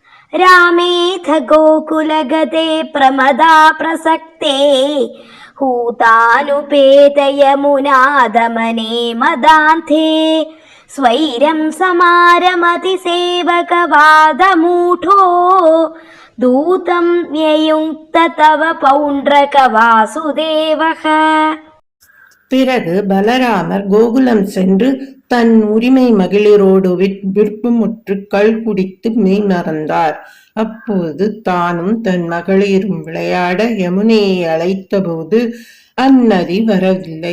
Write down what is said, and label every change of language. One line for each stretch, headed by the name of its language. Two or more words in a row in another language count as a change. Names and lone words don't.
Sanskrit: रामेथ गोकुलगते प्रमदा प्रसक्ते हूतानुपेत यमुनादमने मदान्ते स्वैरं समारमति सेवकवादमूढो दूतं न्ययुङ्क्त तव पौण्ड्रक वासुदेवः.
Tamil: பிறகு பலராமர் கோகுலம் சென்று தன் உரிமை மகளிரோடு விருப்பமுற்று கள் குடித்து மெய் மறந்தார். அப்போது தானும் தன் மகளிரும் விளையாட யமுனையை அழைத்தபோது அந்நதி வரவில்லை.